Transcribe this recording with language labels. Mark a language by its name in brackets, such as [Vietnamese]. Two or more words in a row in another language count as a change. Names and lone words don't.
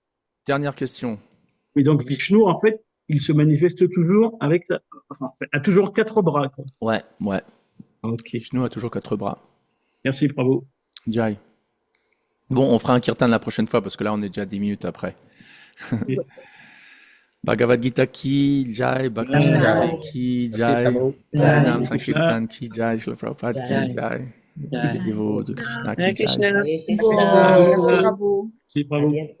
[French] Dernière question. Oui, donc Vishnu, en fait, il se manifeste toujours a toujours 4 bras. Quoi. Ouais. Ok. Vishnu a toujours 4 bras. Merci, Prabhu. Jai. Bon, on fera un kirtan la prochaine fois parce que là, on est déjà 10 minutes après. [Hindi] भगवद्गीता की जय, भक्ति की जय, नाम संकीर्तन की जय, श्रील प्रभुपाद की जय, देवो दे कृष्ण की जय. [French] Merci, Prabhu. Merci, Prabhu.